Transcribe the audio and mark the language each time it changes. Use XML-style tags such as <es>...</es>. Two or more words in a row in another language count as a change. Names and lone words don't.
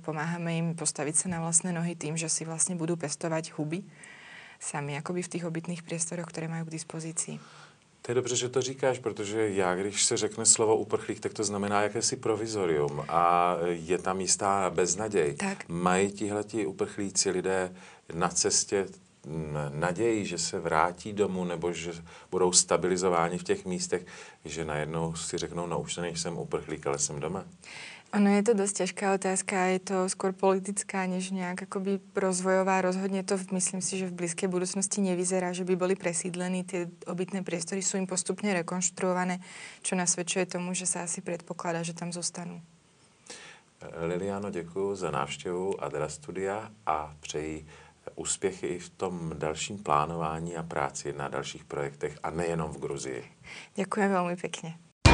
<sk>Pomáhame im postaviť sa na vlastné nohy tým, že si vlastne budú pestovať huby sami akoby v tých obytných priestoroch, ktoré majú k dispozícii.</sk> <cs>To je dobře, že to říkáš, protože já, když se řekne slovo uprchlík, tak to znamená jakési provizorium a je tam jistá beznaděj. Tak. Mají tihleti uprchlíci lidé na cestě naději, že se vrátí domů nebo že budou stabilizováni v těch místech, že najednou si řeknou, no už nejsem uprchlík, ale jsem doma?</cs> <sk>Ono je to dosť ťažká otázka a je to skôr politická, než nejak akoby rozvojová. Rozhodne to, myslím si, že v blízkej budúcnosti nevyzerá, že by boli presídlení. Tie obytné priestory sú im postupne rekonštruované, čo nasvedčuje tomu, že sa asi predpokladá, že tam zostanú.</sk> <cs>Liliano, děkuji za návštěvu Adra Studia a přeji úspěchy i v tom dalším plánování a práci na dalších projektech a nejenom v Gruzii.</cs> <sk>Ďakujem veľmi pekne.</sk>